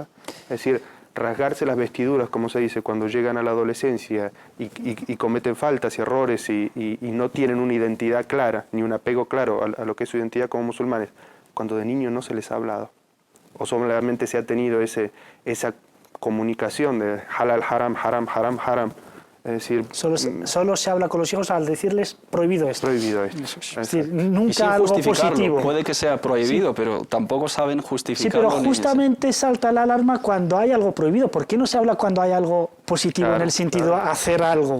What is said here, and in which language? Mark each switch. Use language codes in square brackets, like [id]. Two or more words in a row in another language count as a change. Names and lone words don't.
[es] Es decir, rasgarse las vestiduras, como se dice, cuando llegan a la adolescencia y cometen faltas y errores y no tienen una identidad clara, ni un apego claro a lo que es su identidad como musulmanes, cuando de niño no se les ha hablado, o solamente se ha tenido esa comunicación de [ar] حلال، حرام، حرام، حرام، حرام. [es] Es decir, solo se habla con los hijos al decirles prohibido esto. Prohibido esto. Es decir, Y sin nunca algo justificarlo. positivo. Puede que sea prohibido, Sí. pero tampoco saben Sí, justificarlo. pero ni- justamente salta la alarma cuando hay algo prohibido. ¿Por qué no se habla cuando hay algo positivo Claro, en el sentido de hacer algo?